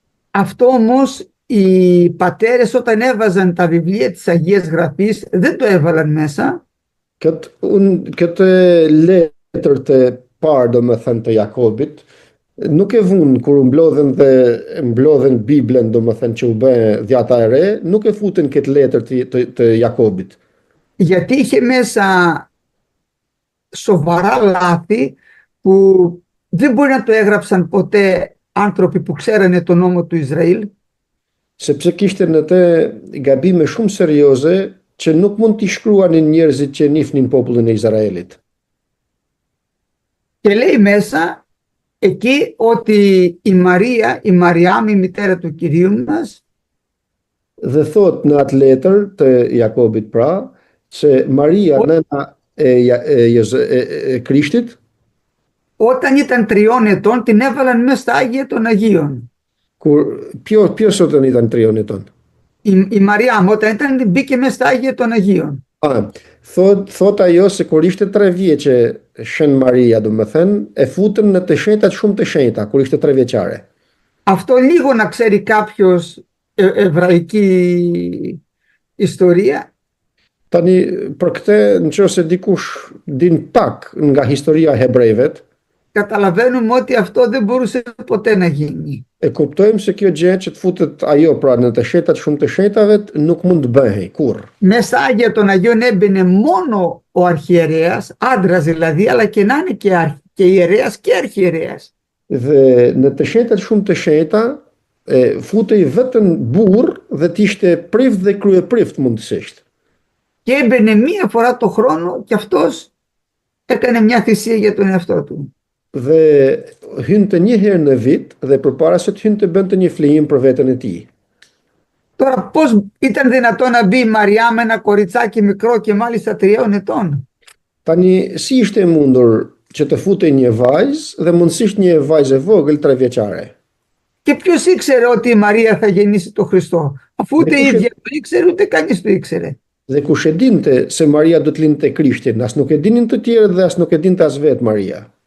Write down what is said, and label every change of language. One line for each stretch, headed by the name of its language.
Greek: Αυτό όμως οι πατέρες όταν έβαζαν τα βιβλία της Αγίας Γραφής δεν το έβαλαν μέσα.
Albanian: Këtë letër të parë, domethënë të Jakobit, nuk e vun kur mblodhen Biblën, domethënë që u bë dhjata e re, nuk e futen këtë letër të Jakobit.
Greek: Γιατί είχε μέσα σοβαρά λάθη που δεν μπορεί να το έγραψαν ποτέ άνθρωποι που ξέρανε τον νόμο του Ισραήλ.
Albanian: Sepse kishte në të gabime shumë serioze që nuk mund t'i shkruanin njerëzit që njihnin popullin e Izraelit.
Greek: Και λέει μέσα εκεί ότι η Μαρία, η Μαριάμ, η μητέρα του Κυρίου μας,
Albanian: Dhe thot në atë letër të Jakobit pra, se Maria, nëna e Krishtit,
Greek: όταν ήταν 3 ετών την έβαλαν μέσα στα Άγια των Αγίων. ποιος όταν ήταν 3 ετών? Η Μαριάμ όταν ήταν μπήκε μέσα στα Άγια των Αγίων.
Albanian: Thot ajo se kur ishte 3 vjeçe Shën Maria, domethënë, e futën në të shenjtat shumë të shenjta, kur ishte 3 vjeçare.
Greek: Αυτό λίγο να ξέρει κάποιος εβραϊκή ιστορία.
Albanian: Tani për këtë, nëse dikush din pak nga historia e hebrejve,
Greek: καταλαβαίνουμε ότι αυτό δεν μπορούσε ποτέ να γίνει.
Albanian: E kuptojmë se kjo gjë që të futet ajo pra në të shenjtat shumë të shenjtave nuk mund të bëhej kurrë.
Greek: Μέσα στα Άγια των Αγίων έμπαινε μόνο ο αρχιερέας, άντρας δηλαδή, αλλά και να είναι και ιερέας και αρχιερέας.
Albanian: Dhe në të shenjtat shumë të shenjta futej vetëm burr dhe të ishte priv dhe kryeprift mundësisht.
Greek: Και έμπαινε μία φορά το χρόνο και αυτός έκανε μια θυσία για τον εαυτό του.
Albanian: Dhe hynte një herë në vit dhe përpara se të hynte bënte një flijim për veten e tij.
Greek: Τώρα πώς ήταν δυνατόν να μπει η Μαριά με ένα κοριτσάκι μικρό και μάλιστα 3 ετών?
Albanian: Tani si ishte mundur që të futej një vajzë dhe mundësisht një vajzë e vogël 3 vjeçare?
Greek: Και ποιος ήξερε ότι η Μαρία θα γεννήσει τον Χριστό? Αφού ούτε η ίδια το ήξερε, ούτε κανείς το ήξερε.
Albanian: Dhe kush e dinte se Maria do të lindte Krishtin, as nuk e dinin të tjerët dhe as nuk e dinte as vetë Maria.